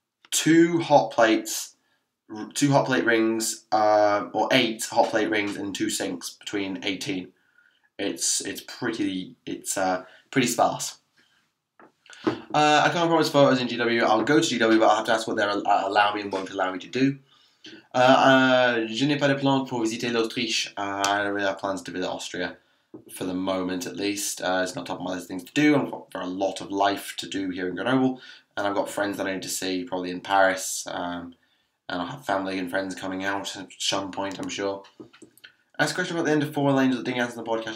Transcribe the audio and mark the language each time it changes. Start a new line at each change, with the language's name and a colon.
English: 2 hot plates. 2 hot plate rings, or 8 hot plate rings, and 2 sinks between 18. It's pretty sparse. I can't promise photos in GW. I'll go to GW, but I'll have to ask what they'll allow me and won't allow me to do.
French: Je n'ai pas de plan pour visiter l'Autriche.
English: I don't really have plans to visit Austria for the moment, at least. It's not top of my list of things to do. I've got a lot of life to do here in Grenoble, and I've got friends that I need to see, probably in Paris. And I'll have family and friends coming out at some point, I'm sure. Ask a question about the end of 4 lanes that didn't answer the podcast.